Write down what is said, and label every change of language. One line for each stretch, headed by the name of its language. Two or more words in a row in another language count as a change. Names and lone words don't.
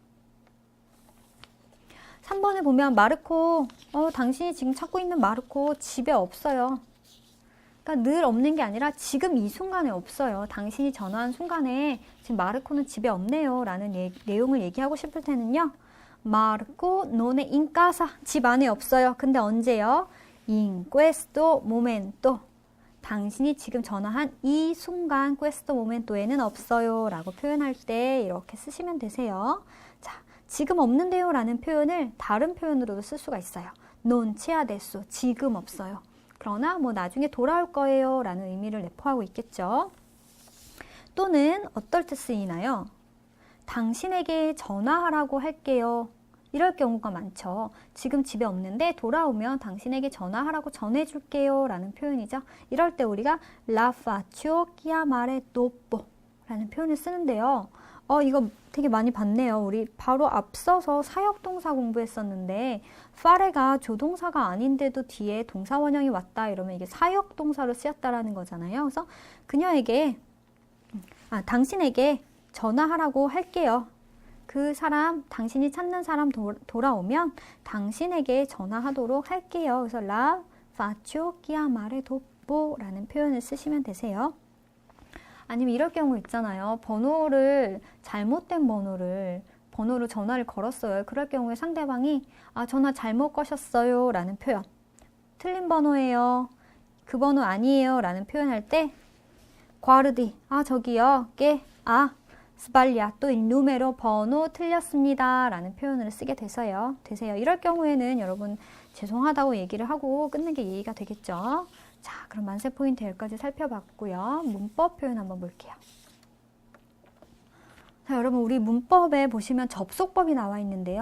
Korean: 3번에 보면 마르코, 당신이 지금 찾고 있는 마르코 집에 없어요. 그러니까 늘 없는 게 아니라 지금 이 순간에 없어요. 당신이 전화한 순간에 지금 마르코는 집에 없네요 라는 내용을 얘기하고 싶을 때는요. 마르코
Italian: non è in casa,
Korean: 집 안에 없어요. 근데 언제요?
Italian: In questo momento,
Korean: 당신이 지금 전화한 이 순간
Italian: questo momento
Korean: 에는 없어요 라고 표현할 때 이렇게 쓰시면 되세요. 자, 지금 없는데요 라는 표현을 다른 표현으로도 쓸 수가 있어요.
Italian: non c'è adesso,
Korean: 지금 없어요. 그러나 뭐 나중에 돌아올 거예요 라는 의미를 내포하고 있겠죠. 또는 어떨 때 쓰이나요? 당신에게 전화하라고 할게요. 이럴 경우가 많죠. 지금 집에 없는데 돌아오면 당신에게 전화하라고 전해줄게요 라는 표현이죠. 이럴 때 우리가
Italian: La faccio chiamare dopo
Korean: 라는 표현을 쓰는데요. 이거 되게 많이 봤네요. 우리 바로 앞서서 사역동사 공부했었는데 fare가 조동사가 아닌데도 뒤에 동사 원형이 왔다 이러면 이게 사역동사로 쓰였다라는 거잖아요. 그래서 그녀에게 당신에게 전화하라고 할게요. 그 사람, 당신이 찾는 사람 돌아오면 당신에게 전화하도록 할게요. 그래서
Italian: La faccio chiamare dopo
Korean: 라는 표현을 쓰시면 되세요. 아니면 이럴 경우 있잖아요. 잘못된 번호로 전화를 걸었어요. 그럴 경우에 상대방이 전화 잘못 거셨어요 라는 표현. 틀린 번호예요. 그 번호 아니에요 라는 표현할 때 guardi, 저기요.
Italian: sbagliato il numero,
Korean: 번호 틀렸습니다 라는 표현을 쓰게 되세요. 이럴 경우에는 여러분 죄송하다고 얘기를 하고 끊는 게 예의가 되겠죠. 자, 그럼 만세 포인트 여기까지 살펴봤고요. 문법 표현 한번 볼게요. 자, 여러분 우리 문법에 보시면 접속법이 나와 있는데요.